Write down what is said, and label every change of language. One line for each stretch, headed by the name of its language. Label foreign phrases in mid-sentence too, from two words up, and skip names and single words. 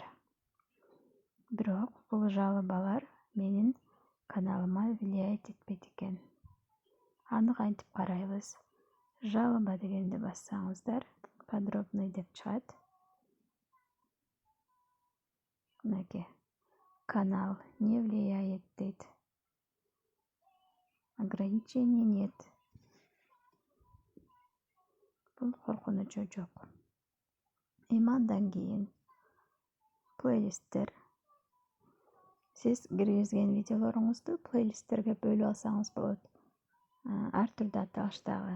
Kyrgyz: Бирок бул жалобалар менин каналыма влиять этпейт экен. Аны кантип карайбыз? Жалоба дегенди бассаңыздар, подробный деп чыгат. Мынакей канал
Russian: не влияет
Kyrgyz: дейт.
Russian: Ограничений нет.
Kyrgyz: Бул коркунучу жок. Эми андан кийин плейлисттер. Сиз киргизген видеолоруңузду плейлисттерге бөлүп алсаңыз болот. Ар түрдүү аталыштагы.